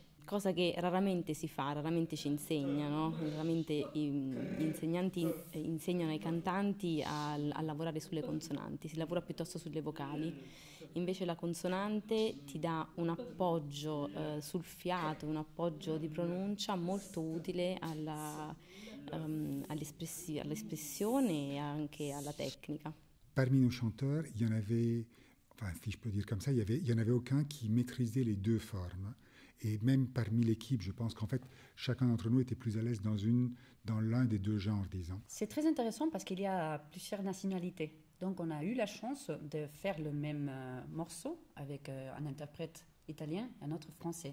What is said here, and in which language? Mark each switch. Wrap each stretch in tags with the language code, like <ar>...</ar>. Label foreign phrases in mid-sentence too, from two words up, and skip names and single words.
<it>Cosa che raramente si fa, raramente ci insegnano, raramente gli insegnanti insegnano ai cantanti a lavorare sulle consonanti, si lavora piuttosto sulle vocali. Invece la consonante ti dà un appoggio sul fiato, un appoggio di pronuncia molto utile all'espressione e anche alla tecnica.</it> <fr>Parmi nos chanteurs, il y en avait, enfin si je peux dire comme ça, il y en avait aucun qui maîtrisait les deux formes. Et même parmi l'équipe, je pense qu'en fait, chacun d'entre nous était plus à l'aise dans l'un des deux genres, disons. C'est très intéressant parce qu'il y a plusieurs nationalités. Donc on a eu la chance de faire le même morceau avec un interprète italien et un autre français.</fr>